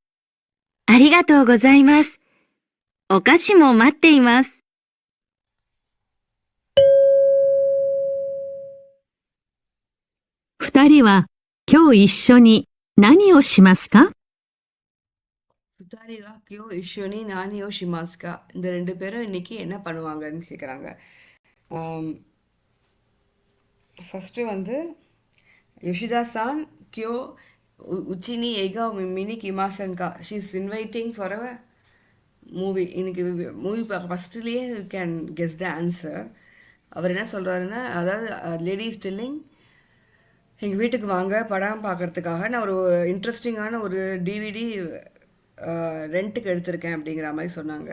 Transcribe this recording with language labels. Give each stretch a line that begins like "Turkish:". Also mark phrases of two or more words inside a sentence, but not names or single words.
Japanese: ありがとうございます。お菓子も待っています。二人は今日一緒に何をしますか？ 2人は今日一緒に何をしますか?
Tamil: இந்த 2 பேரும் இன்னைக்கு என்ன பண்ணுவாங்கன்னு கேட்குறாங்க. ஃபஸ்ட்டு வந்து
Japanese: 吉田さん 今日 うちに 映画 見に 来ませんか.
English: she is inviting for a movie.
Tamil: இன்னைக்கு மூவி பார்க்க ஃபஸ்ட்டுலேயே
English: you can guess the answer.
Tamil: அவர் என்ன சொல்கிறாருன்னா, அதாவது
English: ladies telling
Tamil: எங்கள் வீட்டுக்கு வாங்க படம் பார்க்குறதுக்காக நான் ஒரு இன்ட்ரெஸ்டிங்கான ஒரு டிவிடி ரெண்ட்டுக்கு எடுத்திருக்கேன் அப்படிங்கிற மாதிரி சொன்னாங்க.